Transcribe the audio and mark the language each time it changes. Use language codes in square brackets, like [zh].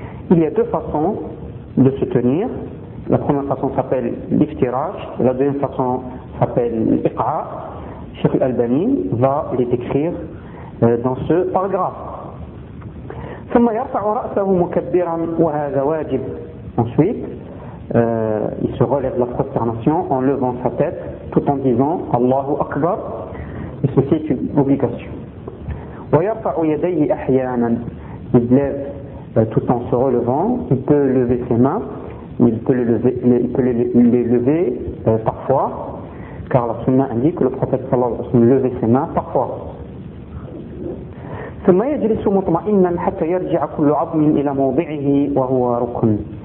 [fr] Il y a deux façons de se tenir. La première façon s'appelle l'iftirash, la deuxième façon s'appelle l'iqa. Cheikh Al-Albani va les décrire dans ce paragraphe. [ar] ثم يرفع رأسه مكبرا وهذا واجب. [fr] Ensuite, il se relève de la prosternation en levant sa tête tout en disant Allahu Akbar. Et ceci est une obligation. [ar] ويرفع يديه أحيانا. [fr] Il lève tout en se relevant. Il peut lever ses mains. Il peut les lever parfois, car la Sunna indique que le prophète sallallahu alayhi wa sallam levait ses mains parfois. [ar] ثم يجلس مطمئنا حتى يرجع كل عظم الى موضعه وهو ركن.